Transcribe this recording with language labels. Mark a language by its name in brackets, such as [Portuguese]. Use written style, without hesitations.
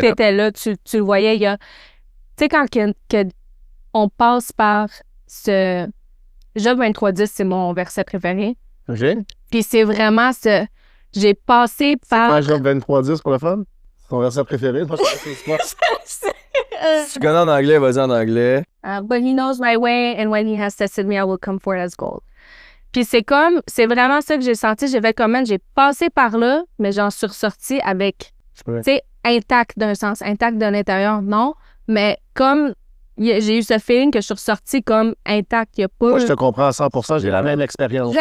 [French] t'étais là, tu le voyais, il y a... Tu sais, quand on passe par ce... Job 2310, c'est mon verset préféré. OK? Puis c'est vraiment ce... J'ai passé par... Ouais, Job 23-10 pour le fun. C'est ton verset préféré. Moi, c'est quoi? Si tu connais en anglais, vas-y en anglais. [English] But he knows my way, and when he has tested me, I will come forth as gold. [French] Puis c'est vraiment ça que j'ai senti. J'ai fait comme, j'ai passé par là, mais j'en suis ressortie avec, tu sais, intact d'un sens, intact de l'intérieur, non. Mais comme j'ai eu ce feeling que je suis ressortie comme intact, il n'y a pas... Moi, je te comprends à 100%. J'ai la même expérience.